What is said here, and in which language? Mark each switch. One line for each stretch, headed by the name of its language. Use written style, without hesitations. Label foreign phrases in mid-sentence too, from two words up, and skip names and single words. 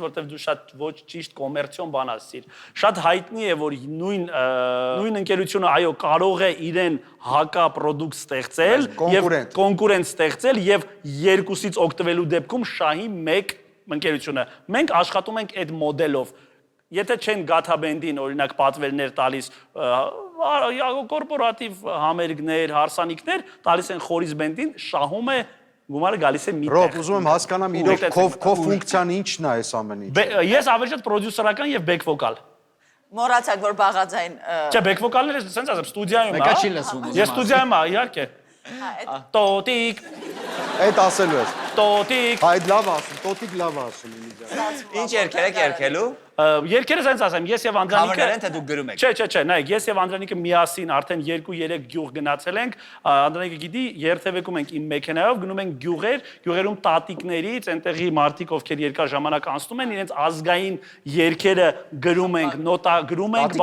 Armenian: որտեվ դու շատ ոչ ճիշտ կոմերցիոն բան ասացիր։ Շատ հայտնի է, որ նույն ընկերությունը այո կարող է իրեն հակա պրոդուկտ ստեղծել եւ կոնկուրենտ ստեղծել եւ երկուսից օգտվելու դեպքում շահի մեկ ընկերությունը։ Մենք աշխատում ենք այդ մոդելով։ Եթե չեն Gata Band-ին օրինակ պատվերներ տալիս կորպորատիվ համերգներ, հարսանիքներ, տալիս են խորիզ բենդին, շահում է գումարը գալիս է մի տեղ։ Ռոբ, ուզում եմ հասկանամ իրոք քո ֆունկցիան ինչն է այս ամեն ինչը։ Ես ավելի շատ պրոդյուսերական եւ
English: back vocal։
Armenian: Մոռացաք, որ բաղաձայն Չէ,
English: back vocal-
Armenian: ները ասենց ասեմ, ստուդիայում է։ Մեկը չի լսում։ Ես ստուդիայում եմ, իհարկե։ Տոտիկ, Այդ ասելու ես։ տոտիկ։ Այդ լավ ասում, տոտիկ լավ ասում ինձ։ Ինչ երկեր եք երկելու։ Երկերը ասենց ասեմ, ես եւ Անդրանիկը Քավերներ են թե դուք գրում եք։ Չէ, նայեք, ես եւ Անդրանիկը միասին արդեն 2-3 գյուղ գնացել ենք, Անդրանիկը գիտի, երթևեկում ենք իմ մեքենայով, գնում ենք գյուղերում տատիկներից, այնտեղի մարդիկ, ովքեր երկար ժամանակ անցնում են, իրենց ազգային երգերը գրում ենք, նոտա գրում ենք,